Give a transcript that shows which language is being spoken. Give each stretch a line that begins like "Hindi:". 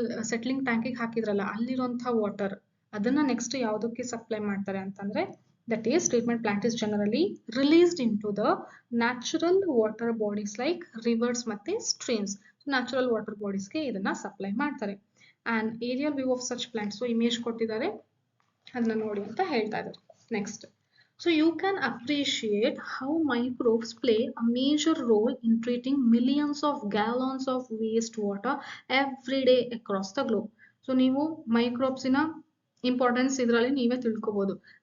Kannada: Settling ಟ್ಯಾಂಕಿಗೆ ಹಾಕಿದ್ರಲ್ಲ, ಅಲ್ಲಿರುವಂತಹ water ಅದನ್ನ next ಯಾವ್ದಕ್ಕೆ ಸಪ್ಲೈ ಮಾಡ್ತಾರೆ ಅಂತಂದ್ರೆ
English: That is, treatment plant is generally released into the natural water bodies like rivers ಮತ್ತೆ streams.
Kannada: Natural water bodies ಗೆ ಇದನ್ನ ಸಪ್ಲೈ ಮಾಡ್ತಾರೆ.
English: And aerial view of such plants.
Kannada: So image ಕೊಟ್ಟಿದ್ದಾರೆ, ಅದನ್ನ ನೋಡಿ ಅಂತ ಹೇಳ್ತಾ ಇದ್ದಾರೆ.
English: Next. So you can appreciate how microbes play a major role in treating millions of gallons of wastewater every day across the globe.
Kannada: So ನೀವು microbes ನ importance ಇದರಲ್ಲಿ ನೀವೇ ತಿಳ್ಕೊಬಹುದು.